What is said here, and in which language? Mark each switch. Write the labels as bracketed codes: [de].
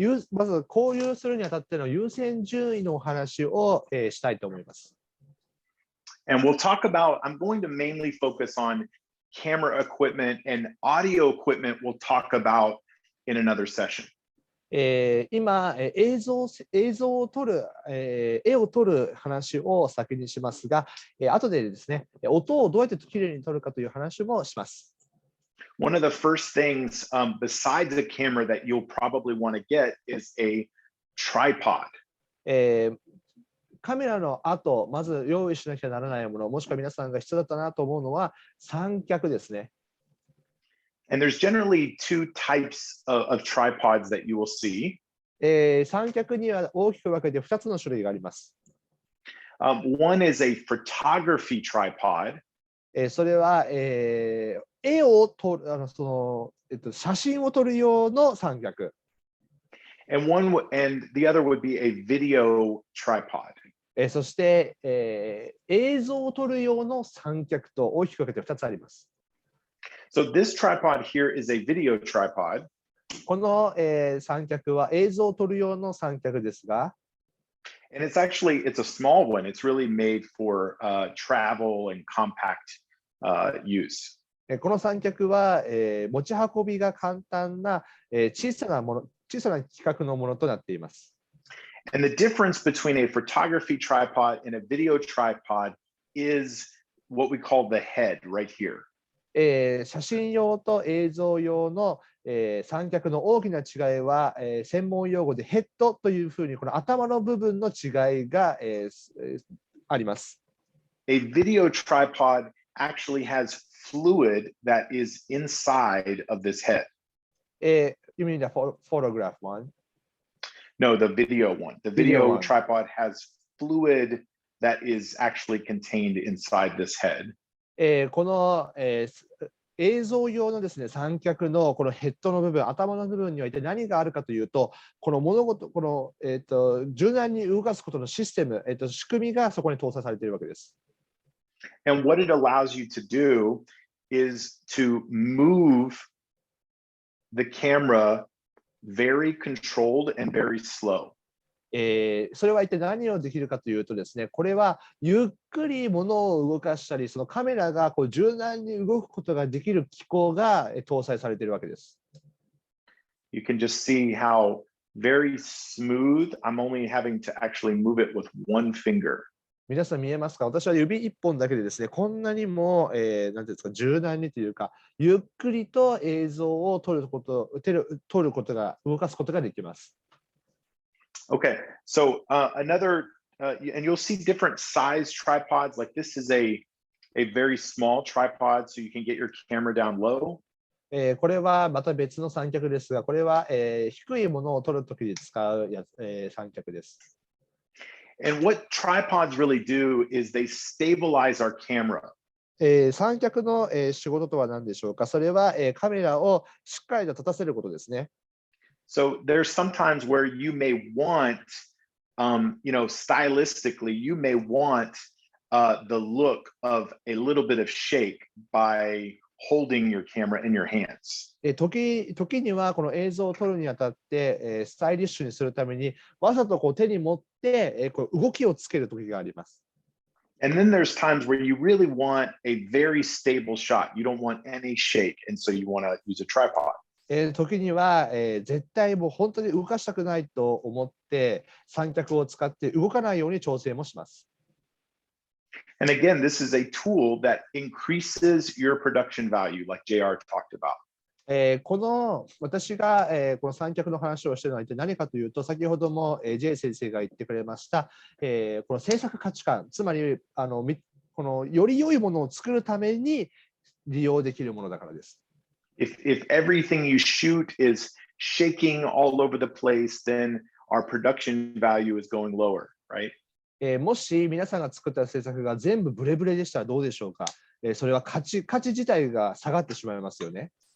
[ja] まず購入するにあたっての優先順位のお話をしたいと思います。 [en] And we'll talk about, I'm going to mainly focus on camera equipment and audio equipment we'll talk about in another session. [ja] 今、映像を撮る、絵を撮る話を先にしますが、後でですね、音をどうやってきれいに撮るかという話もします。 [en] One of the first things besides the camera that you'll probably want to get is a tripod. [ja] カメラの後、まず用意しなきゃならないもの、もしくは皆さんが必要だったなと思うのは三脚ですね。 [en] And there's generally two types of tripods that you will see. [ja] 三脚には大きく分けて2つの種類があります。 [en] One is a photography tripod. [ja] それは、絵を撮る写真を撮る用の三脚。 [en] And the other would be a video tripod. [ja] そして、映像を撮る用の三脚と大きく分けて2つあります。 [en] So this tripod here is a video tripod. [ja] この、三脚は映像を撮る用の三脚ですが、 [en] And it's a small one. It's really made for travel and compact use. [ja] この三脚は、持ち運びが簡単な、小さな規格のものとなっています。 [en] And the difference between a photography tripod and a video tripod is what we call the head right here. [ja] 写真用と映像用の、三脚の大きな違いは、専門用語でヘッドというふうにこの頭の部分の違いが、あります。 [en] A video tripod actually has fluid that is inside of this head. You mean the photograph one? No, the video one. The video tripod has fluid that is actually contained inside this head. [ja] この、映像用のですね、三脚のこのヘッドの部分、頭の部分には一体何があるかというと、この物事、柔軟に動かすことのシステム、仕組みがそこに搭載されているわけです。 [en] And what it allows you to do is to move the camera very controlled and very slow. [ja] それは一体何をできるかというとですね、これはゆっくり物を動かしたり、そのカメラがこう柔軟に動くことができる機構が搭載されているわけです。 [en] You can just see how very smooth. I'm only having to actually move it with one finger. [ja] 皆さん見えますか？私は指1本だけでですね、こんなにも、なんていうんですか、柔軟にというか、ゆっくりと映像を撮ることが、動かすことができます。 [en] Okay, so another, and you'll see different size tripods. Like this is a very small tripod, so you can get your camera down low. [ja] これはまた別の三脚ですが、これは、低いものを撮るときに使う三脚です。 [en] And what tripods really do is they stabilize our camera. [ja] 三脚の、仕事とは何でしょうか。それは、カメラをしっかりと立たせることですね。 [en] So there's sometimes where you may want stylistically, you may want the look of a little bit of shake by holding your camera in your hands. [ja] 時にはこの映像を撮るにあたって、スタイリッシュにするためにわざとこう手に持って、こう動きをつける時があります。 [en] And then there's times where you really want a very stable shot. You don't want any shake, and so you want to use a tripod. [ja] 時には、絶対もう本当に動かしたくないと思って三脚を使って動かないように調整もします。 [en] And again, this is a tool that increases your production value, like JR talked about. [ja] この私が、この三脚の話をしているのは一体何かというと、先ほども、J 先生が言ってくれました、この制作価値観、つまりこのより良いものを作るために利用できるものだからです。 [en] If everything you shoot is shaking all over the place, then our production value is going lower, right? [ja] もし皆さんが作った制作が全部ブレブレでしたらどうでしょうか。それは価値自体が下がってしまいますよね。